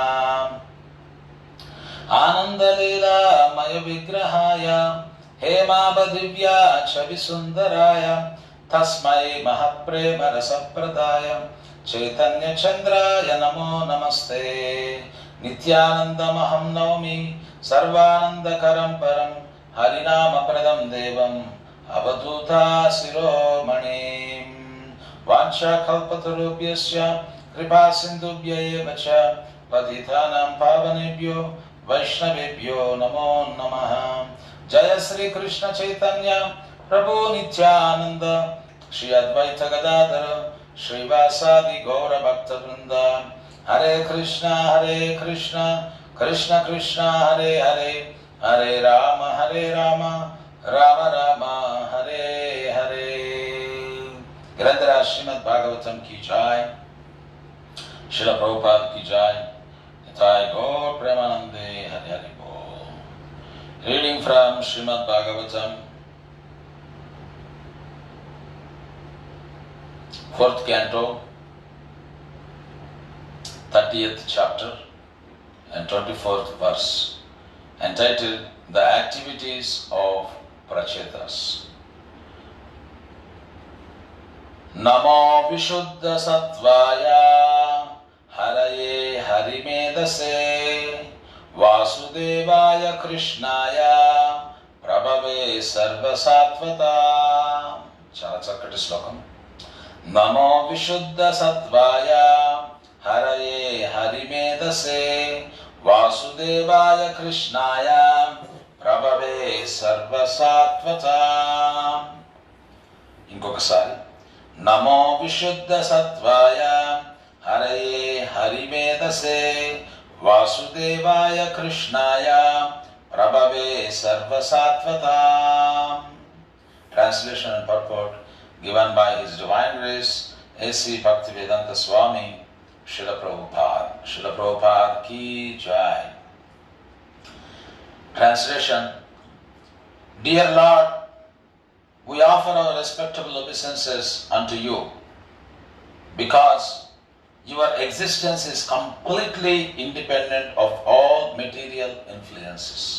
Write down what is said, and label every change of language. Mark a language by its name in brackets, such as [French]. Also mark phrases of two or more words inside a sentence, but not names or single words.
[Sanskrit] आनन्दलीलामय विग्रहाय हेमाबदिव्या छवि सुन्दराय तस्मै महप्रेम रसप्रदाय चैतन्य चन्द्राय नमो नमस्ते. नित्यानन्दमहं नौमि सर्वानन्दकरं परं हरिनामप्रदं देवं अवधूता शिरोमणिं. वाञ्छाकल्पतरुभ्यश्च कृपा सिन्धुभ्य एव च पतितानां पावनेभ्यो वैष्णवेभ्यो नमो नमः. जय श्री कृष्ण चैतन्य प्रभु नित्यानन्द श्री अद्वैत गदाधर श्रीवासादि गौर भक्त वृन्द. हरे कृष्ण कृष्ण कृष्ण हरे हरे हरे राम राम राम हरे हरे. [Hindi] గ్రంథరాజ్ శ్రీమద్ భాగవతం की जय. श्रील प्रभुपाद की जय. [Bangla] নিতায় গৌর প্রেমানন্দে হরি হরি বোল. [English] Reading from Srimad Bhagavatam, 4th canto, 30th chapter and 24th verse, entitled The Activities of Prachetas. [Sanskrit] नमो विशुद्ध सत्त्वाय हरये हरिमेधसे वासुदेवाय कृष्णाय प्रभवे सर्वसात्वत. [Telugu] చాలా చక్కటి శ్లోకం. [Sanskrit] नमो विशुद्ध सत्वाय हरये हरिमेधसे वासुदेवाय कृष्णाय प्रभवे सर्वसात्वत. [Telugu] ఇంకొకసారి. [Sanskrit] नमो विशुद्ध सत्वाय हरये हरिमेधसे वासुदेवाय कृष्णाय प्रभवे सर्वसात्वत. [English] Translation and purport given by His Divine Grace A.C. Bhaktivedanta Swami, Srila Prabhupada. Srila Prabhupada [Hindi] की जय. [English] Translation. Dear Lord, we offer our respectable obeisances unto you because your existence is completely independent of all material influences.